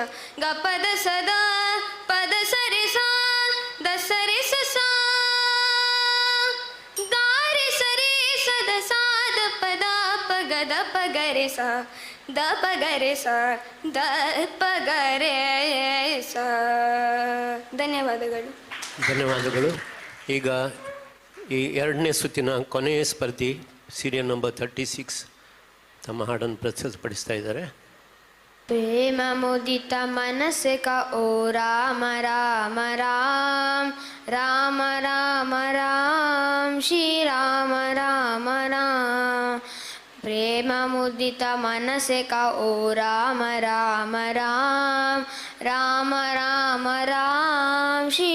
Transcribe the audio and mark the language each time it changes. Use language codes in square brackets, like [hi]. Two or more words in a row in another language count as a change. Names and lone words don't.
[kn] ಗಪದ ಸದಾ ಪದ ಸರೆ ಸ ದಸರೆ ಸ ಸ. ಗಾರೆ ಸರಿ ಸದ ಸಾದ ಪದ ಪಗದ ಪಗರೆ ಸ ದ ಪಗರೆ ಸ ದ ಪಗರೆ ಸ. ಧನ್ಯವಾದಗಳು. ಧನ್ಯವಾದಗಳು. ಈಗ ಈ ಎರಡನೇ ಸುತ್ತಿನ ಕೊನೆಯ ಸ್ಪರ್ಧಿ ಸೀರಿಯಲ್ ನಂಬರ್ 36 ತಮ್ಮ ಹಾಡನ್ನು ಪ್ರಸ್ತುತಪಡಿಸ್ತಾ ಇದ್ದಾರೆ. [hi] प्रेम मुदित मनस का ओ राम राम राम राम राम राम श्री राम राम राम प्रेम मुदित मनस का ओ राम राम राम राम राम राम श्री